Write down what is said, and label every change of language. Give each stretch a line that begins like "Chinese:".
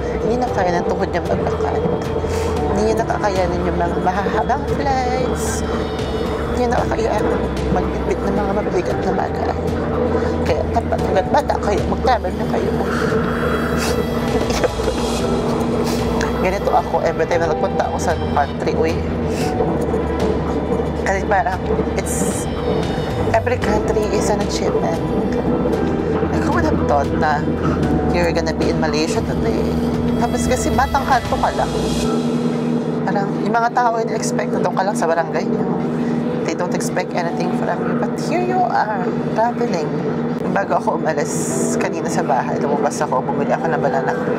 Filipino: Hindi na kaya ng tuhod niyang maglakad. Hindi niyo nakakayanin yung mga mahahabang flights. Hindi niyo nakakayanin magbitbit ng mga mabibigat na bagay. Kaya dapat agad bata kayo, mag-travel na kayo. Ganito ako every time na nagpunta ako sa country, uy. Kasi parang,
English: every country is an achievement. Like, who would have thought na you're gonna be in Malaysia today?
Filipino: Tapos kasi batang kanto ka lang. Parang, yung mga tao hindi expect na doon ka lang sa barangay niyo.
English: They don't expect anything from you. But here you are, traveling.
Filipino: Bago ako umalis kanina sa bahay, lumabas ako, bumili ako ng banana.